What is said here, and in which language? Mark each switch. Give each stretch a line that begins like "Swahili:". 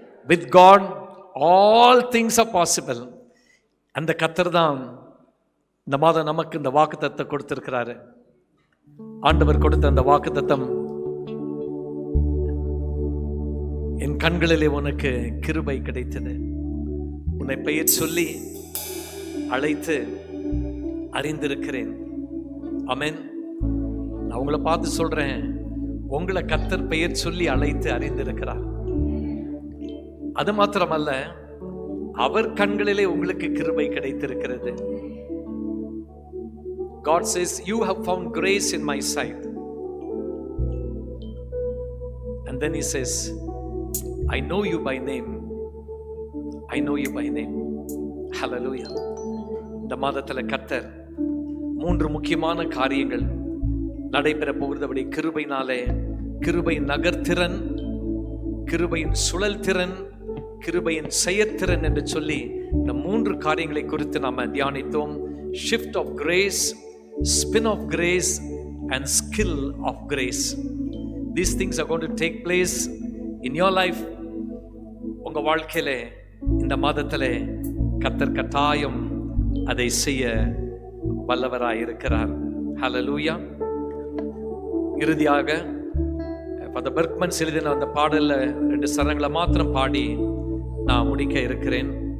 English: With God all things are possible.
Tamil: அந்த கர்த்தர் தான் இந்த மாதம் நமக்கு இந்த வாக்குத்தத்தத்தை கொடுத்திருக்கிறாரு. ஆண்டவர் கொடுத்த அந்த வாக்குத்தத்தம், என் கண்களிலே உனக்கு கிருபை கிடைத்தது, உன்னை பெயர் சொல்லி அழைத்து அறிந்திருக்கிறேன். ஆமென். நான் உங்களை பார்த்து சொல்றேன், உங்களை கர்த்தர் பெயர் சொல்லி அழைத்து அறிந்திருக்கிறார். அது மாத்திரமல்ல, அவர் கண்களிலே உங்களுக்கு கிருபை கிடைத்திருக்கிறது.
English: God says, you have found grace in my sight. And then he says, I know you by name. I know you by name. Hallelujah.
Tamil: இந்த மாதத்தில் கர்த்தர் 3 முக்கியமான காரியங்கள் நடைபெற போகிறது. அப்படி கிருபையினாலே, கிருபையின் நகர்த்திறன், கிருபையின் சுழல் திறன், கிருபையின் செயற்திறன் என்று சொல்லி இந்த 3 காரியங்களை குறித்து நாம தியானித்தோம்.
English: Shift of grace, spin of grace and skill of grace. These things are going to take place in your life.
Tamil: உங்க வாழ்க்கையில இந்த மாதத்திலே கர்த்தர் கட்டாயம் அதை செய்ய வல்லவராய் இருக்கிறார். ஹல்லேலூயா. இறுதியாக ஃபாதர் பெர்க்மன்ஸ் எழுதின அந்த பாடல்ல 2 சரணங்களை மாத்திரம் பாடி நான் முடிக்க இருக்கிறேன்.